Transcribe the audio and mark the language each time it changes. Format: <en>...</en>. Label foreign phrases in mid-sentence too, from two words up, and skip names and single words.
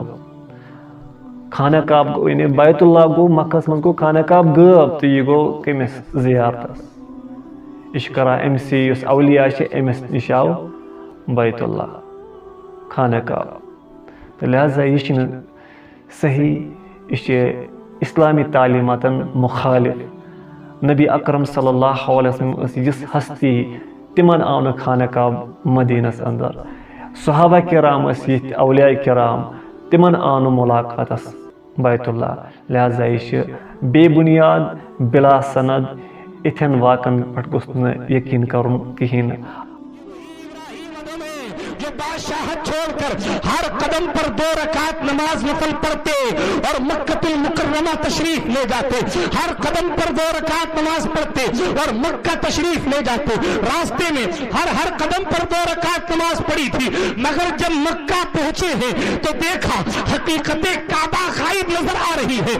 <ks>خانہ کعبہ گوٚو یعنی بیت اللہ گوٚو مکہس منٛز گوٚو خانہ کعبہ غٲب، تہٕ یہِ گوٚو کٔمِس زیارتس. یہِ چھُ کران أمسٕے یُس اولیاء چھِ أمِس نِش آو بیت اللہ خانہ کعبہ. تہٕ لہذا یہِ چھُنہٕ صحیح، یہِ چھِ اسلامی تعلیماتن مخالف. نبی اکرم</ks> <ar>صلی اللہ علیہ وسلم</ar> <ks>ٲس یِژھ ہستی، تِمن آو نہٕ خانہ کعبہ مدینس اندر. صحابہ کرام ٲسۍ یِتھۍ اولیاء کرام، تِمن آو نہٕ ملاقاتس بیت اللہ. لہذا یہِ چھِ بے بنیاد، بلا سند. اِتھٮ۪ن واقعن پٮ۪ٹھ گوٚژھ نہٕ یقیٖن کرُن کِہیٖنۍ نہٕ.</ks> <ur>جو بادشاہت چھوڑ کر ہر قدم پر 2 رکعت نماز نفل پڑھتے اور مکہ المکرمہ تشریف لے جاتے، ہر قدم پر 2 رکعت نماز پڑھتے اور مکہ تشریف لے جاتے۔ راستے میں ہر قدم پر 2 رکعت نماز پڑھی تھی، مگر جب مکہ پہنچے ہیں تو دیکھا حقیقت کعبہ غائب نظر آ رہی ہے۔</ur>